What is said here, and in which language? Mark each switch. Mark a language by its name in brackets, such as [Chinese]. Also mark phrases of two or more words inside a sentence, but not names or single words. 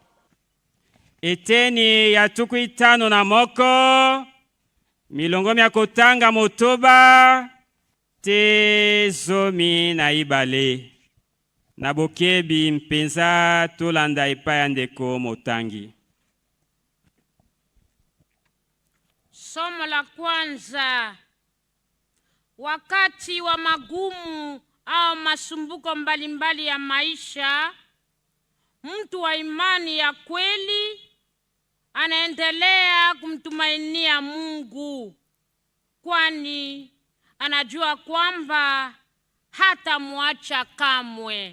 [Lingala] Eteni ya tuku 5 na moko. Milongo mya kotanga motoba. Te zomi na ibale. Na bokebi mpenza tolanda epai ndeko motangi. [Swahili] Somo la kwanza. Wakati wa magumu au masumbuko mbalimbali ya maisha, mtu wa imani ya kweli anaendelea kumtumainia Mungu, kwani anajua kwamba hatamwacha kamwe.